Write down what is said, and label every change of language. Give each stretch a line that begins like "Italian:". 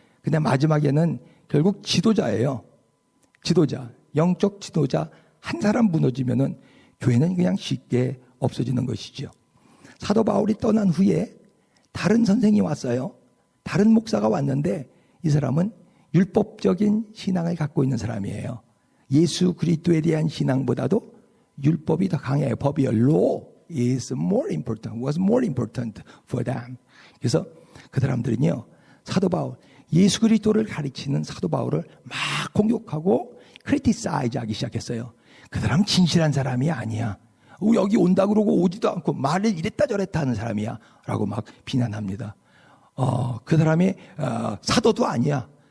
Korean: 근데 마지막에는 결국 지도자예요. 지도자, 영적 지도자 한 사람 무너지면은 교회는 그냥 쉽게 없어지는 것이죠. 사도 바울이 떠난 후에 다른 선생이 왔어요. 다른 목사가 왔는데 이 사람은 율법적인 신앙을 갖고 있는 사람이에요. 예수 그리스도에 대한 신앙보다도 율법이 더 강해요. 법이요.
English: Law is more important, was more important for them.
Korean: 그래서 그 사람들은요, 사도 바울, 예수 그리스도를 가르치는 사도 바울을 막 공격하고 criticize 하기 시작했어요. 그 사람 진실한 사람이 아니야. 여기 온다 그러고 오지도 않고 말을 이랬다 저랬다 하는 사람이야. 라고 막 비난합니다. 그 사람이 사도도 아니야.